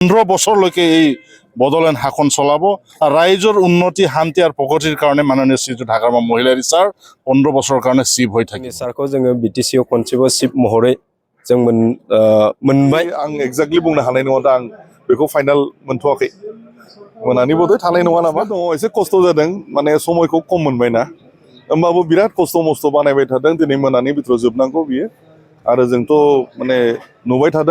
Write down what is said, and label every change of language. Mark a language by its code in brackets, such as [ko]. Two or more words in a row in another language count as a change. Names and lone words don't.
[as] 15 বছৰলৈকে এই বদলেন শাসন চলাব আৰু ৰাইজৰ উন্নতি শান্তি আৰু প্ৰগতিৰ কাৰণে মাননীয় শ্ৰীযুত হাগ্ৰামা মহিলাৰী ছাৰ 15 বছৰৰ কাৰণে চিফ হৈ থাকিব। [brx] सारखौ जोङो बिटिसिआव खनसेबो चिफ महरै जों मोनबाय। आं एक्जेक्टलि बुंनो हानाय नङा दा आं बेखौ फाइनाल मोनथ'वाखै। मोनानि बदे थानाय नङा नामा दङ एसे खस्थ' जादों माने समायखौ खम मोनबायना होमबाबो बिराद खस्थ' मस्थ' बानायबाय थादों दिनै मोनानि बिथोराव जोबनांगौ बियो आरो जोंथ' माने नुबाय थादों